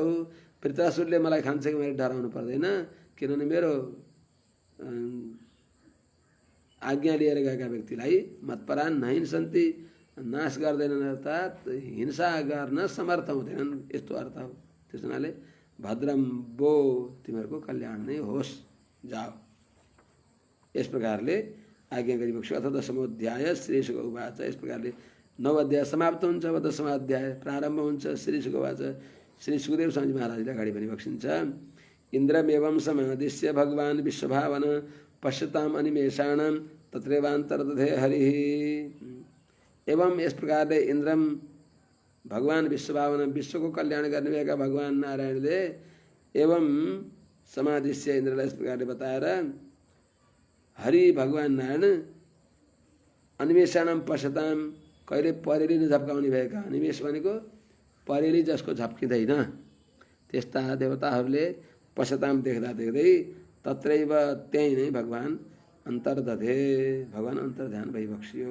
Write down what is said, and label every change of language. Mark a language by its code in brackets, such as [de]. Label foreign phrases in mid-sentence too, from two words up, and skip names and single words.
[ne] वृत्रासुरले मलाई खान्छ कि मैले डराउनु पर्दैन किनभने मेरो आज्ञा लिएर गएका व्यक्तिलाई [sa] मतपरान नहिन सन्ति [ne] नाश गर्दैनन् अर्थात् हिंसा गर्न समर्थ हुँदैनन् यस्तो अर्थ हो। त्यस हुनाले [sa] भद्रम बो [ne] तिमीहरूको कल्याण नै होस् जाओ यस प्रकारले आज्ञा गरिबक्स्यो। [sa] अथ दशमोऽध्याय श्रीशुक उवाच। [ne] यस प्रकारले 9 अध्याय समाप्त हुन्छ। 10वाँ अध्याय प्रारम्भ हुन्छ। [sa] श्रीशुक उवाच [ne] श्री सुखदेव स्वामी महाराजले अगाडि भनिबक्सिन्छ। [sa] इन्द्रमेवं समादिश्य भगवान् विश्वभावन पश्यताम् अनिमेषाणां तत्रैवान्तर्दधे हरिः। [ne] एवं यस प्रकारले इन्द्रम भगवान विश्वभावन विश्वको कल्याण गर्ने भएका भगवान नारायणले [sa] एवं समादिश्य [ne] इन्द्रलाई यस प्रकारले बताएर हरि भगवान नारायण [sa] अनिमेषाणां पश्यताम् [ne] कहिले परेली नझप्काउने भएका अनिमेष भनेको परेली जसको झप्किँदैन त्यस्ता देवताहरूले पश्यताम देख्दा देख्दै तत्रैव त्यही नै भगवान अन्तर्दधे भगवान अन्तर्ध्यान भइबक्सियो।